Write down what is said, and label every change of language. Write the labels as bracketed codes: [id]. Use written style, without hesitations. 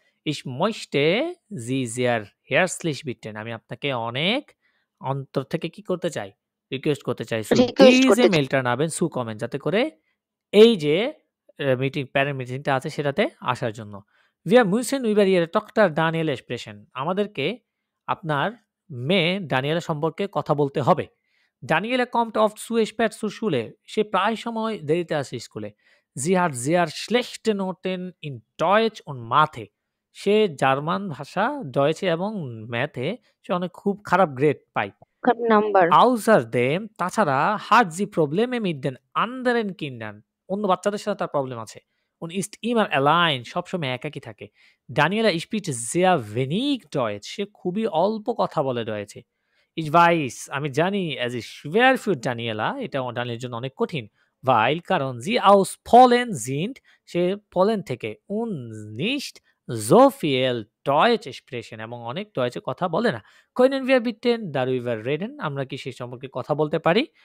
[de] Ich möchte Sie sehr herzlich bitten, [bn] আমি আপনাকে অনেক অন্তর থেকে কি করতে চাই? রিকোয়েস্ট করতে চাই। [de] diese Eltern haben zu kommen, [bn] যাতে করে এই যে মিটিং প্যারেন্ট মিটিংটা আছে সেটাতে আসার জন্য। [de] Wir müssen über Ihre Tochter Daniela sprechen, [bn] আমাদেরকে আপনার মেয়ে ডানিয়েলা সম্পর্কে কথা বলতে হবে। [de] Daniela kommt oft zu spät zur Schule, [bn] সে প্রায় সময় দেরিতে আসে স্কুলে। [de] Sie hat sehr schlechte Noten in Deutsch und Mathe, [bn] say German ভাষা, ডয়েচে এবং ম্যাথে সে অনেক খুব খারাপ গ্রেড পায়। [de] Außerdem, [bn] তাছাড়া [de] hat sie Probleme mit den anderen Kindern, [bn] অন্য বাচ্চাদের সাথে তার প্রবলেম আছে। [de] Und ist immer allein, [bn] সবসময় একাকী থাকে। [de] Daniela spricht sehr wenig Deutsch, [bn] সে খুবই অল্প কথা বলে ডয়েচে। [de] Ich weiß, [bn] আমি জানি, [de] es ist schwer für Daniela, [bn] এটা ডানিয়েলার জন্য অনেক কঠিন। [de] Weil, [bn] কারণ [de] sie aus Polen sind, [bn] সে পোল্যান্ড থেকে। [de] Und nicht so viel Deutsch sprechen, [bn] এবং অনেক ডয়েচে কথা বলে না। [de] Können wir bitte darüber reden, [bn] আমরা কি সেই সম্পর্কে কথা বলতে পারি?